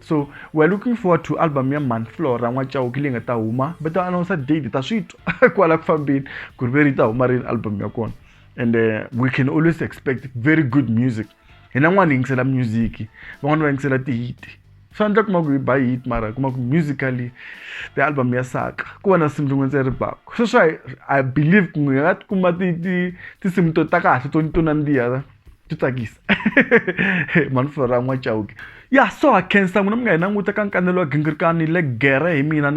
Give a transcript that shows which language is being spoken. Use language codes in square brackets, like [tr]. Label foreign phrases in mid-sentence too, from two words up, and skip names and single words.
[en] So we're looking forward to [ts] album ya Man Florah n'wa Chauke leyi nga ta huma but ta [en] announce date [ts] ta switwa kwala ku fambeni ku ri veri ta huma ri album ya kona [en] and we can always expect very good music [ts] hina n'wana yingisela music van'wana va yingisela ti-hit swi endla kuma ku hi ba hit mara kuma ku [en] musically the [ts] album ya saka ku va na simu rin'we ndzi ri bako sweswo [en] I believe [ts] ku nga kuma tinsimu to ta kahle to nandziha ti tsakisa Man Florah n'wa Chauke so a khensa n'wina mi nga hi languta ka Nkanelo wa Gingirikani le gere hi mina ni